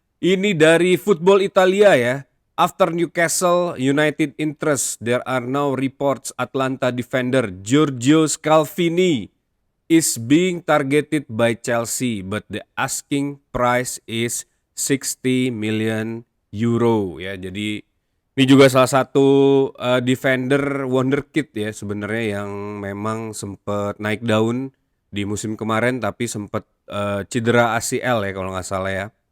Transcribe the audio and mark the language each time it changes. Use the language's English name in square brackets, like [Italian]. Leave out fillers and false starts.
[Indonesian] Ini dari Football Italia ya. [English] After Newcastle United interest, there are now reports Atlanta defender Giorgio Scalvini is being targeted by Chelsea, but the asking price is 60 million euro ya. [Indonesian] Jadi ini juga salah satu defender wonderkid ya sebenarnya yang memang sempat naik daun di musim kemarin tapi sempat cedera ACL ya kalau nggak salah ya.